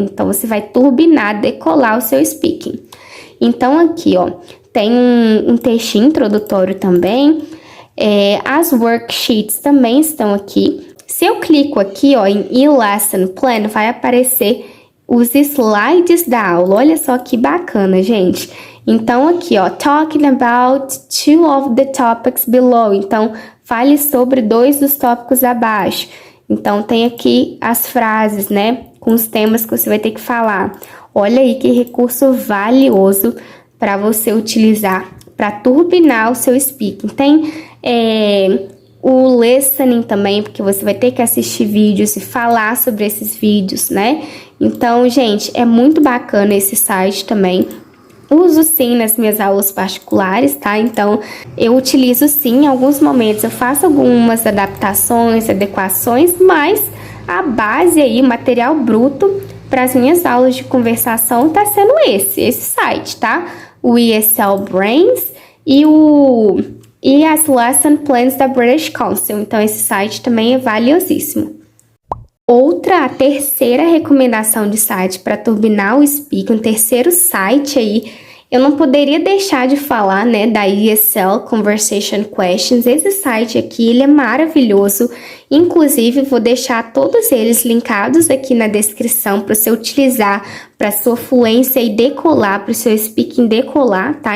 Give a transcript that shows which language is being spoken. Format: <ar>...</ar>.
<pt>Então, você vai turbinar, decolar o seu speaking. Então, aqui, ó, tem um textinho introdutório também, as worksheets também estão aqui. Se eu clico aqui, ó, em e-lesson plan, vai aparecer os slides da aula. Olha só que bacana, gente. Então, aqui, ó,</pt> <en>talking about 2 of the topics below.</en> <pt>Então, fale sobre 2 dos tópicos abaixo. Então, tem aqui as frases, né, com os temas que você vai ter que falar. Olha aí que recurso valioso para você utilizar para turbinar o seu speaking. Tem o listening também, porque você vai ter que assistir vídeos e falar sobre esses vídeos, né? Então, gente, é muito bacana esse site também. Uso sim nas minhas aulas particulares, tá? Então, eu utilizo sim em alguns momentos. Eu faço algumas adaptações, adequações, mas a base aí, o material bruto para as minhas aulas de conversação tá sendo esse site, tá? O ESL Brains e as lesson plans da British Council. Então, esse site também é valiosíssimo. A terceira recomendação de site para turbinar o speaking, um terceiro site aí, eu não poderia deixar de falar, né, da ESL Conversation Questions. Esse site aqui, ele é maravilhoso. Inclusive, vou deixar todos eles linkados aqui na descrição para você utilizar para sua fluência e decolar, para o seu speaking decolar, tá?</pt>